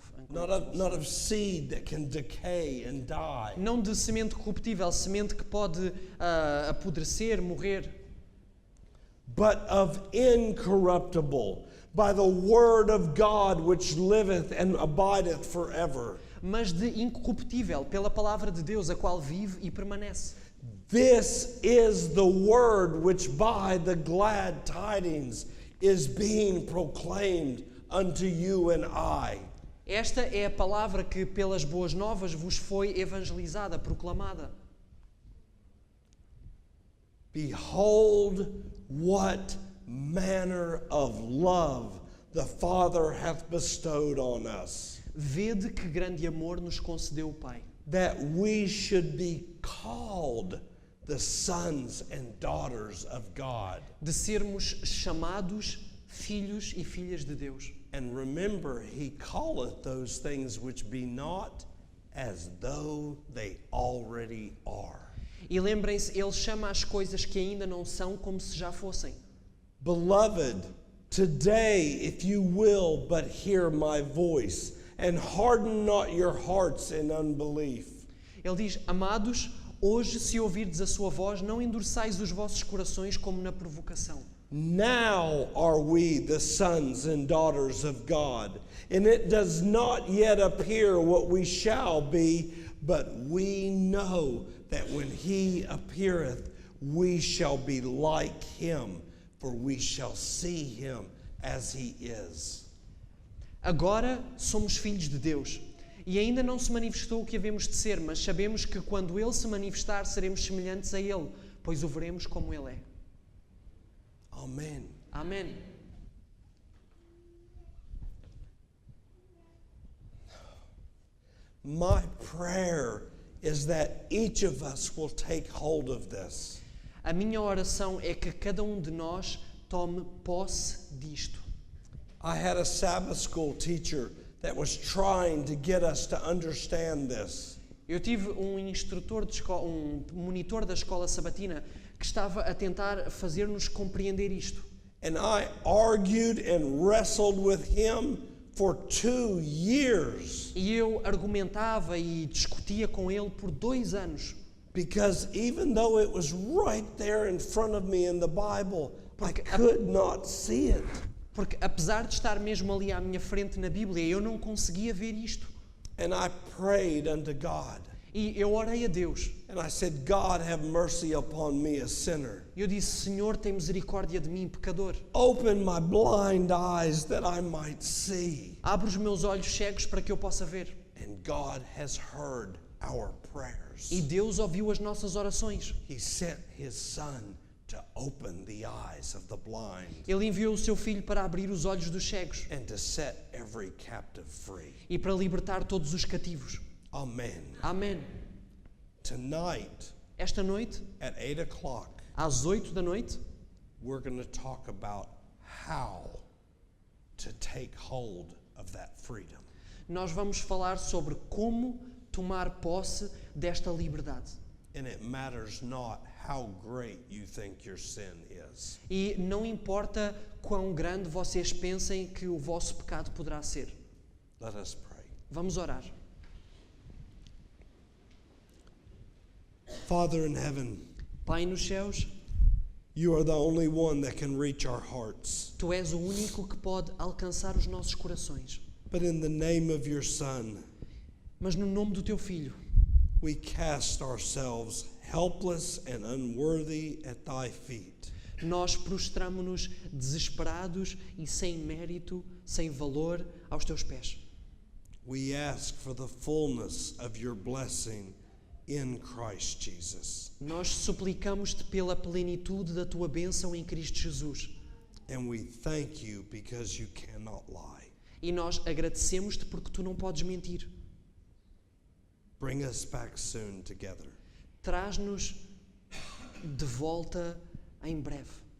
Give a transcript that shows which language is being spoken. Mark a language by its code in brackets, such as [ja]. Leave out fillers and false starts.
[en] Not of seed that can decay and die. [pt] não de semente corruptível, semente que pode apodrecer, morrer, [en] But of incorruptible, by the word of God which liveth and abideth forever. [pt] mas de incorruptível, pela palavra de Deus, a qual vive e permanece. [en] This is the word which by the glad tidings is being proclaimed unto you and I. [pt] Esta é a palavra que pelas boas novas vos foi evangelizada, proclamada. [en] Behold what manner of love the Father hath bestowed on us, [pt] Vede que grande amor nos concedeu o Pai, [en] that we should be called the sons and daughters of God. [pt] de sermos chamados filhos e filhas de Deus. [en] And remember, he calleth those things which be not as though they already are. [pt] E lembrem-se, Ele chama as coisas que ainda não são como se já fossem. [en] Beloved, today, if you will but hear my voice, and harden not your hearts in unbelief. [pt] Ele diz, amados, hoje se ouvirdes a sua voz, não endureçais os vossos corações como na provocação. [en] Now are we the sons and daughters of God, and it does not yet appear what we shall be, but we know that when he appeareth, we shall be like him, for we shall see him as he is. [pt] Agora somos filhos de Deus, e ainda não se manifestou o que havemos de ser, mas sabemos que quando Ele se manifestar, seremos semelhantes a Ele, pois o veremos como Ele é. [en] Amen. [pt] Amém. [en] My prayer is that each of us will take hold of this. [pt] A minha oração é que cada de nós tome posse disto. [en] I had a Sabbath school teacher that was trying to get us to understand this. [pt] Eu tive instrutor de escola, monitor da escola sabatina que estava a tentar fazer-nos compreender isto. [en] And I argued and wrestled with him for 2 years. [pt] E eu argumentava e discutia com ele por 2 anos. [en] Because even though it was right there in front of me in the Bible, I [pt] Porque [en] could not see it. [pt] Porque apesar de estar mesmo ali à minha frente na Bíblia, eu não conseguia ver isto. [en] And I prayed unto God. [pt] E eu orei a Deus. [en] And I said, God, have mercy upon me, a sinner. [pt] Eu disse, Senhor, tem misericórdia de mim, pecador. [en] Open my blind eyes that I might see. [pt] Abre os meus olhos cegos para que eu possa ver. [en] And God has heard our prayers. [pt] E Deus ouviu as nossas orações. [en] He sent his son to open the eyes of the blind [pt] Ele enviou o seu filho para abrir os olhos dos cegos [en] and to set every every captive free. [pt] e para libertar todos os cativos. [en] Amen. [pt] Amém. [en] Tonight [pt] Esta noite, [en] at 8 o'clock, [pt] às 8 da noite, [en] we're going to talk about how to take hold of that freedom. [pt] nós vamos falar sobre como tomar posse desta liberdade. [en] And it matters not how great you think your sin is. [pt] E não importa quão grande vocês pensem que o vosso pecado poderá ser. [en] Let us pray. [pt] Vamos orar. [en] Father in heaven, [pt] Pai nos céus, [en] you are the only one that can reach our hearts. [pt] Tu és o único que pode alcançar os nossos corações. [en] But in the name of your Son, [pt] Mas no nome do Teu Filho, [en] we cast ourselves helpless and unworthy at thy feet. [pt] nós prostramo-nos desesperados e sem mérito, sem valor, aos Teus pés. [en] We ask for the fullness of your blessing in Christ Jesus. [pt] Nós suplicamos-te pela plenitude da Tua bênção em Cristo Jesus. [en] And we thank you because you cannot lie. [pt] E nós agradecemos-te porque Tu não podes mentir. [en] Bring us back soon together. [pt] Traz-nos de volta em breve.